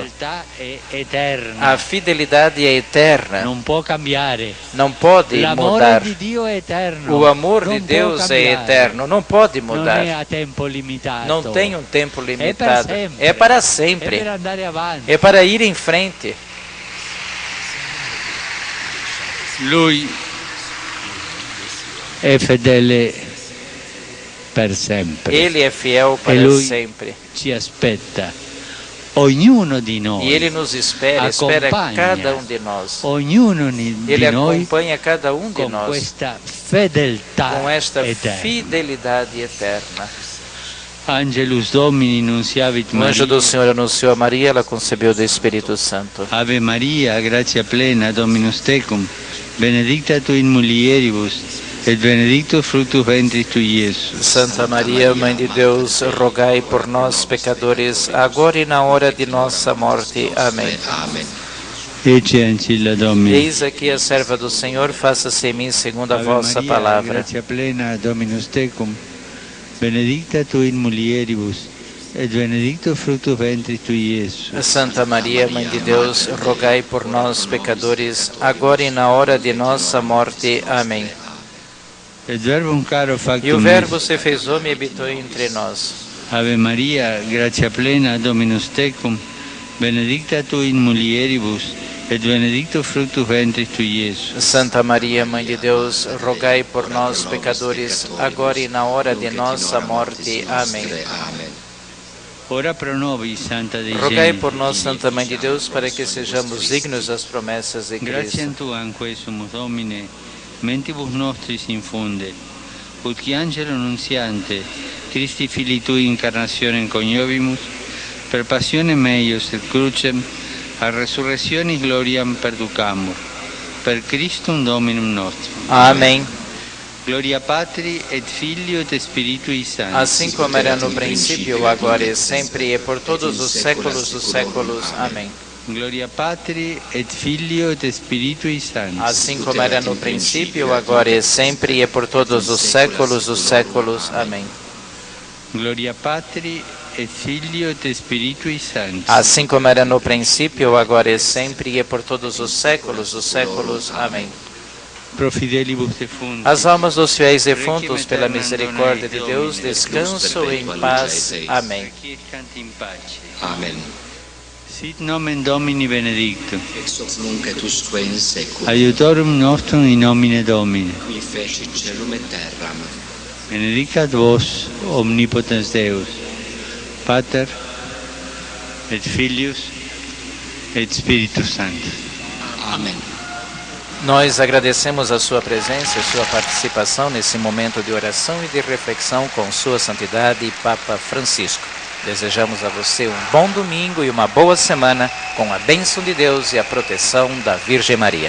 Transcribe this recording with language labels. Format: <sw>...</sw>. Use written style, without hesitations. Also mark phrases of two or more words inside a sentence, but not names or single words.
<pt>A fidelidade é eterna. Não pode mudar. O amor de Deus é eterno. Não pode mudar. Não tem um tempo limitado. É para sempre. É para ir em frente.</pt> <it>Lui è fedele per sempre.</it> <pt>Ele é fiel para sempre.</pt> <it>Ci aspetta. Ognuno di noi.</it> <pt>E Ele nos espera cada um de nós.</pt> <it>Ognuno di</it> <pt>Ele</pt> <it>noi</it> <pt>acompanha cada um de nós com esta fidelidade eterna.</pt> <la>Angelus Domini nunciavit</la> <pt>O anjo do Senhor anunciou a Maria, ela concebeu do Espírito Santo.</pt> <la>Ave Maria, gratia plena, Dominus tecum, benedicta tu in mulieribus, et benedictus fructus ventris tui, Iesus.</la> <pt>Santa Maria, Mãe de Deus, rogai por nós, pecadores, agora e na hora de nossa morte. Amém.</pt> <la>Ecce ancilla Domini.</la> <pt>Eis aqui a serva do Senhor, faça-se em mim segundo a vossa palavra.</pt> <la>Gratia plena, Dominus tecum, benedicta tu in mulieribus, et benedictus fructus ventris tui, Iesus.</la> <pt>Santa Maria, Mãe de Deus, rogai por nós, pecadores, agora e na hora de nossa morte. Amém. E o Verbo se fez homem e habitou entre nós.</pt> <la>Ave Maria, gratia plena, Dominus tecum, benedicta tu in mulieribus, et benedictus fructus ventris tui, Iesus.</la> <pt>Santa Maria, Mãe de Deus, rogai por nós, pecadores, agora e na hora de nossa morte. Amém.</pt> <la>Ora pro nobis, Santa Dei</la> <pt>Rogai por nós, Santa Mãe de Deus, para que sejamos dignos das promessas de Cristo.</pt> <la>Gratiam tuam sumus Domine, mentibus nostris infunde, ut qui angelo nuntiante, Christi Filii Tui incarnationem coniovimus, per passionem eius et crucem, a resurrectionis gloriam perducamur, per Christum Dominum nostrum.</la> <pt>Amém.</pt> <la>Gloria Patri et Filio et Spiritui Sancti.</la> <pt>Assim como era no princípio, agora e sempre, e por todos os séculos dos séculos. Amém.</pt> <la>Gloria Patri et Filio et Spiritui Sancti.</la> <pt>Assim como era no princípio, agora e sempre, e por todos os séculos dos séculos. Amém.</pt> <la>Gloria Patri et Filio et Spiritui Sancti.</la> <pt>Assim como era no princípio, agora e sempre, e por todos os séculos dos séculos. Amém.</pt> <la>Pro fidelibus defunti.</la> <pt>As almas dos fiéis defuntos, pela misericórdia de Deus, descansam em paz. Amém.</pt> <la>Amen. Sit nomen Domini benedictum. Ex hoc nunc et usque in seculum. Aiutorum nostrum in nomine Domini. Qui fecit celum et terram. Benedicat vos omnipotens Deus, Pater et Filius et Spiritus Sanctus. Amen.</la> <pt>Nós agradecemos a sua presença e sua participação nesse momento de oração e de reflexão com Sua Santidade Papa Francisco. Desejamos a você um bom domingo e uma boa semana com a bênção de Deus e a proteção da Virgem Maria.</pt>